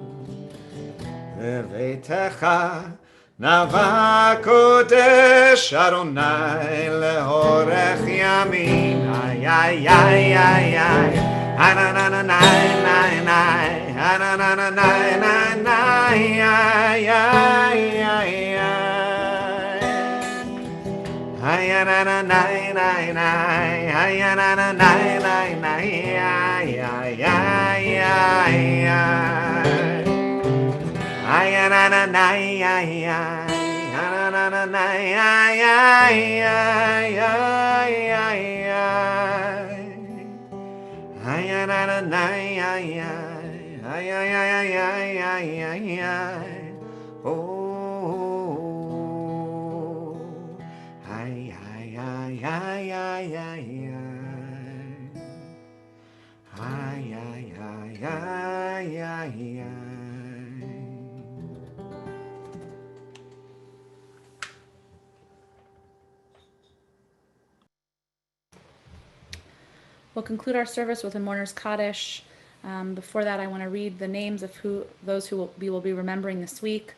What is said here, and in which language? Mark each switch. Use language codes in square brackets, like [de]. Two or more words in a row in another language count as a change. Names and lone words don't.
[he] בביתך נאווה קודש אדוני לאורך ימים. איי איי איי איי איי איי נה נה נה נה נה נה נה נה נה נה נה איי איי איי איי na na na na na ay na na na na na ay ay ay ay ay na na na ay ay na na na na ay ay ay ay ay na na na ay ay ay ay ay oh ay, ay, ay, ay, ay. Ay, ay, ay, ay, ay, ay. [en] We'll conclude our service with a mourner's Kaddish. Before that, I want to read the names of those who we will be remembering this week.